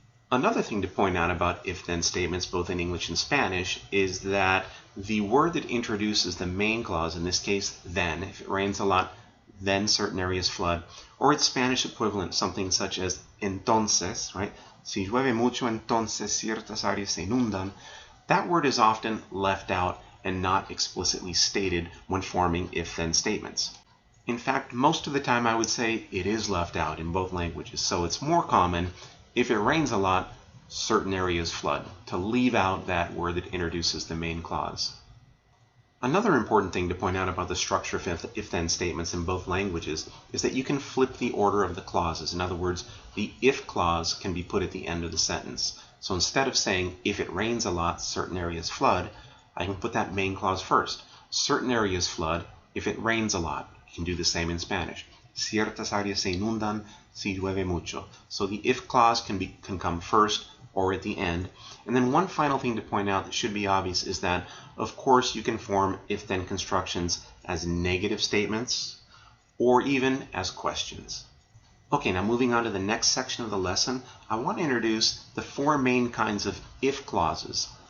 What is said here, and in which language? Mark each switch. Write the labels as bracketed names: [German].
[English] Another thing to point out about if-then statements, both in English and Spanish, is that the word that introduces the main clause, in this case, then, if it rains a lot, then certain areas flood, or its Spanish equivalent, something such as entonces, right? [Spanish] Si llueve mucho, entonces ciertas áreas se inundan. [English] That word is often left out and not explicitly stated when forming if-then statements. In fact, most of the time I would say it is left out in both languages, so it's more common, if it rains a lot, certain areas flood, to leave out that word that introduces the main clause. Another important thing to point out about the structure of if-then statements in both languages is that you can flip the order of the clauses. In other words, the if clause can be put at the end of the sentence. So instead of saying, if it rains a lot, certain areas flood, I can put that main clause first. Certain areas flood if it rains a lot. You can do the same in Spanish. [Spanish] Ciertas áreas se inundan si llueve mucho. [English] So the if clause can come first or at the end. And then one final thing to point out that should be obvious is that, of course, you can form if-then constructions as negative statements or even as questions. Okay, now moving on to the next section of the lesson, I want to introduce the 4 main kinds of if clauses.